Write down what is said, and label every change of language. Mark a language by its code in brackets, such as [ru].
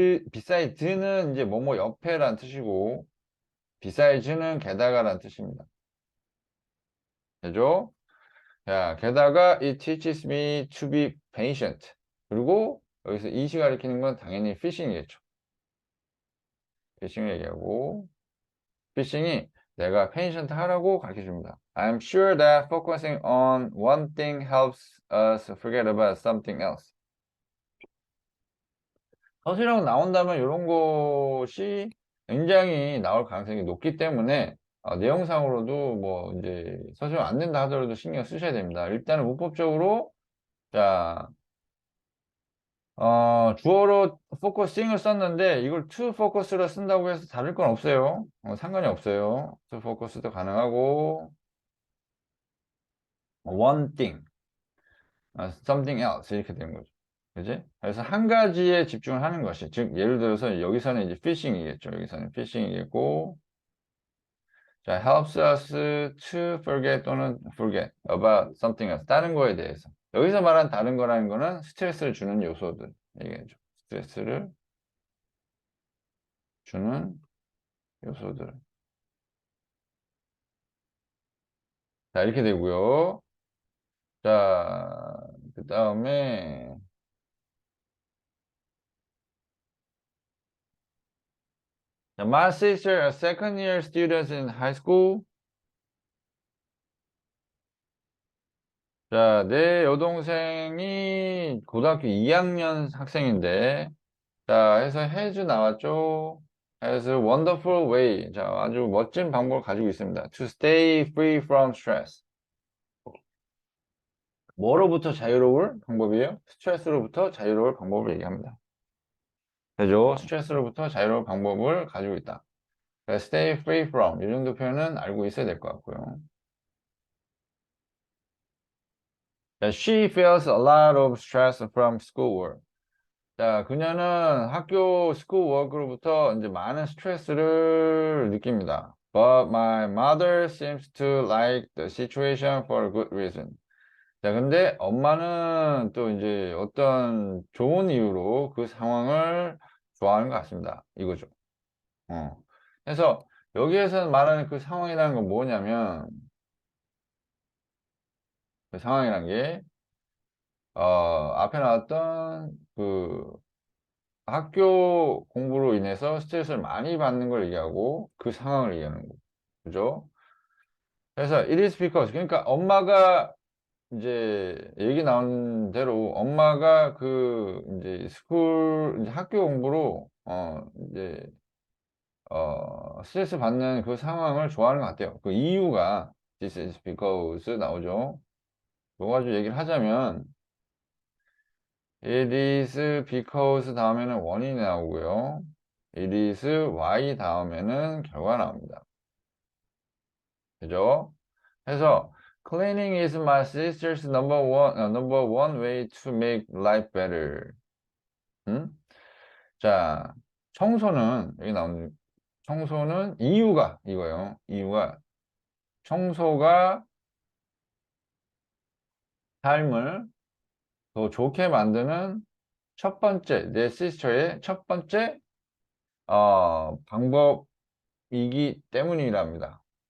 [ko] beside는 이제 뭐뭐 옆에란 뜻이고, beside는 게다가란 뜻입니다. 되죠? 자, 게다가 [en] it teaches me to be patient. [ko] 그리고 여기서 이시 가리키는 건 당연히 fishing이겠죠. fishing을 얘기하고, fishing이 내가 patient 하라고 가르쳐 줍니다. [en] I'm sure that focusing on one thing helps us forget about something else. [ko] 서술형 나온다면 이런 것이 굉장히 나올 가능성이 높기 때문에 내용상으로도 뭐 이제 서술형 안 된다 하더라도 신경 쓰셔야 됩니다. 일단은 문법적으로 자 주어로 focusing을 썼는데 이걸 [en] to focus [ko] 로 쓴다고 해서 다를 건 없어요. 상관이 없어요. to focus도 가능하고 [en] one thing, something else [ko] 이렇게 되는 거죠. 그지? 그래서 한 가지에 집중을 하는 것이 즉 예를 들어서 여기서는 이제 fishing이겠죠. 여기서는 fishing이겠고 자 [en] helps us to forget [ko] 또는 [en] forget about something else [ko] 다른 거에 대해서 여기서 말한 다른 거라는 거는 스트레스를 주는 요소들 얘기해줘. 스트레스를 주는 요소들. 자, 이렇게 되고요. 자, 그 다음에 [en] my sister, a second year student in high school. [ko] 자, 내 여동생이 고등학교 2학년 학생인데 자, 해서 has 나왔죠. [en] has a wonderful way. [ko] 자, 아주 멋진 방법을 가지고 있습니다. [en] to stay free from stress. [ko] 뭐로부터 자유로울 방법이에요? 스트레스로부터 자유로울 방법을 얘기합니다. 되죠? 스트레스로부터 자유로울 방법을 가지고 있다. [en] stay free from [ko] 이 정도 표현은 알고 있어야 될 것 같고요. [en] She feels a lot of stress from schoolwork. [ko] 자, 그녀는 학교 schoolwork로부터 이제 많은 스트레스를 느낍니다. [en] But my mother seems to like the situation for a good reason. [ko] 자, 근데 엄마는 또 이제 어떤 좋은 이유로 그 상황을 좋아하는 것 같습니다. 이거죠. 어. 그래서 여기에서 말하는 그 상황이라는 건 뭐냐면, 그 상황이란 게, 앞에 나왔던 그 학교 공부로 인해서 스트레스를 많이 받는 걸 얘기하고 그 상황을 얘기하는 거고. 그죠? 그래서 [en] it is because, [ko] 그러니까 엄마가 이제 얘기 나온 대로 엄마가 그 이제 이제 학교 공부로 이제 스트레스 받는 그 상황을 좋아하는 것 같아요. 그 이유가 [en] this is because [ko] 나오죠. 그거 가지고 얘기를 하자면 [en] it is because [ko] 다음에는 원인이 나오고요. [en] it is why [ko] 다음에는 결과 나옵니다. 그죠? [en] 그래서 cleaning is my sister's number one way to make life better. 음? [ko] 자, 청소는 여기 나오는 청소는 이유가 이거예요. 이유가 청소가 삶을 더 좋게 만드는 첫 번째 내 시스터의 첫 번째 방법이기 때문이랍니다.